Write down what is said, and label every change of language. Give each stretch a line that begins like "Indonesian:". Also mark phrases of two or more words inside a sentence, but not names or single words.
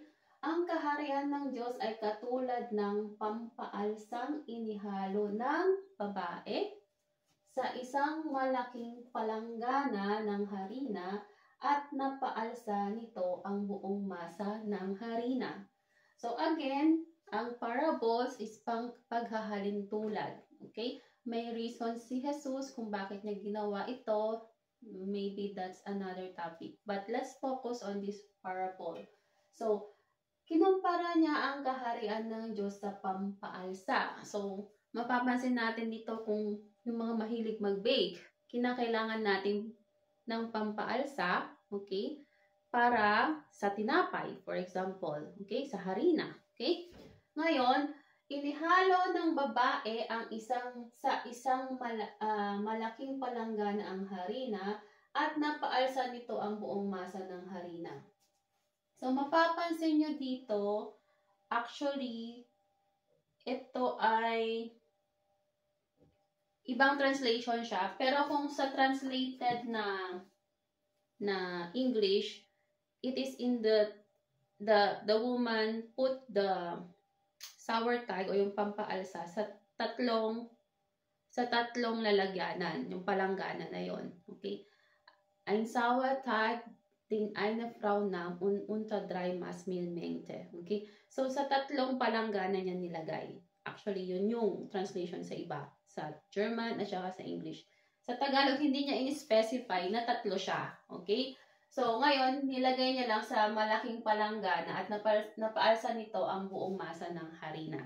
Filipino: Ang kaharian ng Diyos ay katulad ng pampaalsang inihalo ng babae sa isang malaking palanggana ng harina at napaalsa nito ang buong masa ng harina.
English: So again,
Filipino: ang parables is pang paghahalintulad. Okay? May reason si Jesus kung bakit niya ginawa ito.
English: Maybe that's another topic. But let's focus on this parable.
Filipino: So, kinumpara niya ang kaharian ng Diyos sa pampaalsa. So, mapapansin natin dito kung yung mga mahilig mag-bake, kinakailangan natin ng pampaalsa, okay, para sa tinapay,
English: for example,
Filipino: okay, sa harina, okay. Ngayon, inihalo ng babae ang isang malaking palanggana ang harina at napaalsa nito ang buong masa ng harina. So, mapapansin nyo dito, actually, ito ay ibang translation siya. Pero kung sa translated na English,
English: it is in the woman put the sour tag
Filipino: o yung pampaalsa sa tatlong lalagyanan, yung palanggana na yon. Okay?
German: Ein
English: sour tag
German: din eine Frau nahm und unter 3 Maß Mehl mengte.
Filipino: Okay? So, sa tatlong palanggana niya nilagay. Actually, yun yung translation sa iba. Sa German at saka sa English. Sa Tagalog, hindi niya in-specify na tatlo siya. Okay? So, ngayon, nilagay niya lang sa malaking palanggana at napaalsa nito ang buong masa ng harina.